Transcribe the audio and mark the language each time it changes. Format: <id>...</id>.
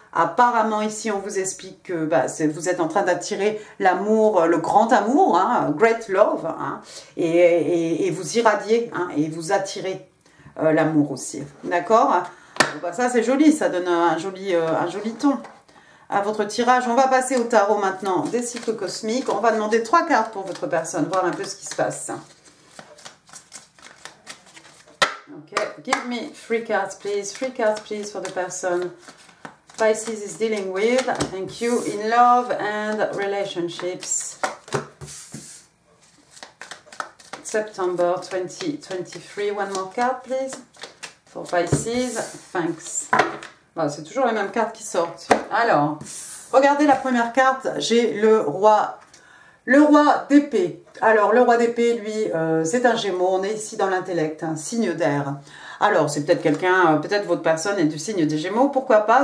<fr>Apparemment ici on vous explique que vous êtes en train d'attirer l'amour, le grand amour, hein,</fr> <en>great love,</en> <fr>hein, et vous irradiez hein, et vous attirez l'amour aussi. D'accord? Ça c'est joli, ça donne un joli ton à votre tirage. On va passer au tarot maintenant des cycles cosmiques. On va demander 3 cartes pour votre personne, voir un peu ce qui se passe.</fr> <en>Okay, give me 3 cards, please. 3 cards, please, for the person Pisces is dealing with. Thank you. In love and relationships. September 2023. One more card, please, for Pisces. Thanks.</en> <fr>C'est toujours les mêmes cartes qui sortent. Alors, regardez la première carte. J'ai le roi d'épée. Alors, le roi d'épée, lui, c'est un Gémeaux. On est ici dans l'intellect, un signe d'air. Alors, c'est peut-être quelqu'un, peut-être votre personne est du signe des Gémeaux, pourquoi pas?</fr>